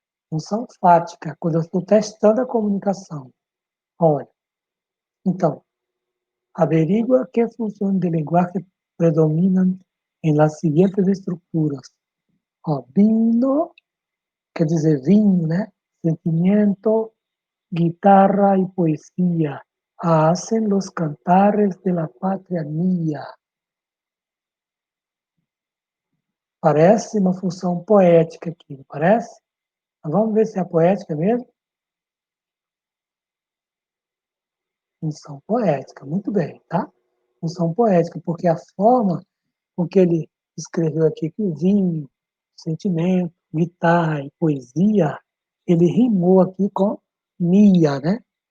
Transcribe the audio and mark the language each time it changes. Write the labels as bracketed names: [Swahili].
[Portuguese] Função fática, quando eu estou testando a comunicação. Olha, então, averigua que funções de linguagem predominam em las seguintes estruturas. Ó, vino, quer dizer vinho, né? [Spanish] Sentimento, guitarra y poesía hacen los cantares de la patria mía. [Portuguese] Parece uma função poética aqui, não parece? Mas vamos ver se é poética mesmo? Função poética, muito bem, tá? Função poética, porque a forma com que ele escreveu aqui que o vinho, sentimento, guitarra e poesia, ele rimou aqui com mia, né?